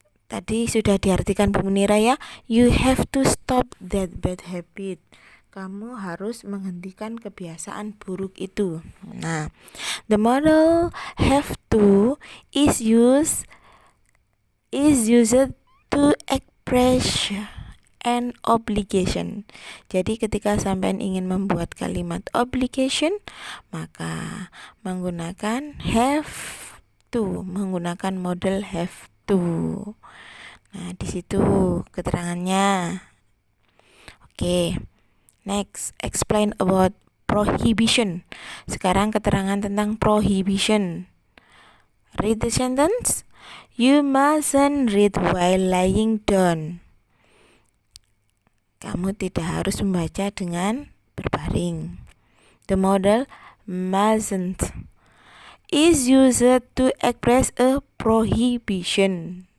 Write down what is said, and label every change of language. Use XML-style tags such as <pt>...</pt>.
<id>Tadi sudah diartikan Bu Munira ya.</id> <en>You have to stop that bad habit.</en> <id>Kamu harus menghentikan kebiasaan buruk itu.</id> <en>Nah, the model have to is used to express an obligation.</en> <id>Jadi ketika sampean ingin membuat kalimat obligation, maka menggunakan have to, menggunakan model have to. Nah, di situ keterangannya. Oke.</id> <en>Next, explain about prohibition.</en> <id>Sekarang keterangan tentang prohibition.</id> <en>Read the sentence. You mustn't read while lying down.</en> <id>Kamu tidak harus membaca dengan berbaring.</id> <en>The model mustn't is used to express a prohibition.</en>